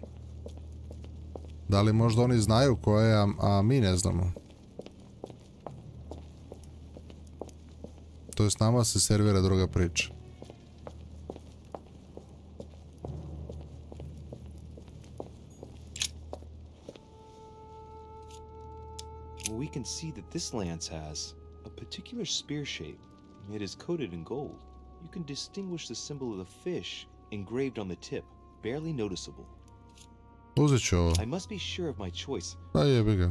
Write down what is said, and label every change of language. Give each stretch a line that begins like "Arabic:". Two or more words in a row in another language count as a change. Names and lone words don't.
Serbian: Da li možda oni znaju ko je, a mi ne znamo. To je s nama se servira druga priča.
English: We can see that this lance has a particular spear shape. It is coated in gold. You can distinguish the symbol of the fish engraved on the tip, barely noticeable.
Serbian: Uzet ću ovo.
English: I must be sure of my choice.
Serbian: Pa jebi ga.